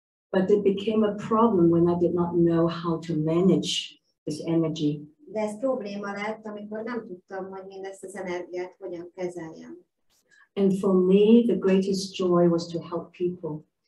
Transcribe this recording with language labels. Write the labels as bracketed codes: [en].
[en] But it became a problem when I did not know how to manage this energy. [hu] De ez probléma lett, amikor nem tudtam, hogy mindezt az energiát hogyan kezeljem. [en] And for me, the greatest joy was to help people.